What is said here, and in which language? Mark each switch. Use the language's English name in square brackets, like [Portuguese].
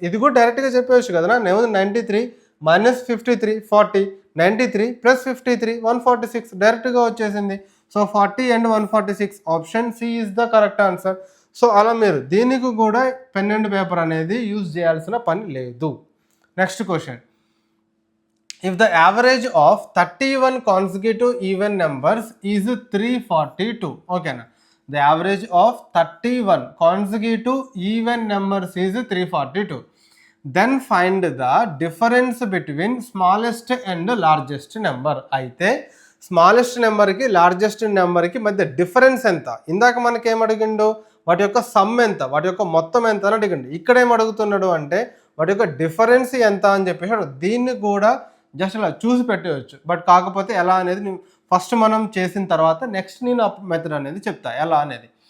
[Telugu] ఇది కూడా డైరెక్ట్గా చెప్పవచ్చు కదా, నేను 93 - 53 40, 93 + 53 146 డైరెక్ట్గా వచ్చేసింది. [English] So 40 and 146 option C is the correct answer. [Telugu] So అలా మీరు దీనికి కూడా పెన్ అండ్ పేపర్ అనేది యూజ్ చేయాల్సిన పని లేదు. Next question, [English] if the average of 31 consecutive even numbers is 342, ఓకేనా, the average of 31 consecutive even numbers is 342, then find the difference between smallest and largest number. [Telugu] అయితే స్మాలెస్ట్ నెంబర్కి largest నెంబర్కి మధ్య difference ఎంత? ఇందాక మనకి ఏం అడిగిండు, వాటి యొక్క సమ్ ఎంత, వాటి యొక్క మొత్తం ఎంత అని అడిగిండు. ఇక్కడ ఏం అడుగుతున్నాడు అంటే వాటి యొక్క డిఫరెన్స్ ఎంత అని చెప్పేసి దీన్ని కూడా జస్ట్ అలా చూసి పెట్టవచ్చు. బట్ కాకపోతే ఎలా అనేది ఫస్ట్ మనం చేసిన తర్వాత నెక్స్ట్ నేను మెథడ్ అనేది చెప్తా ఎలా అనేది.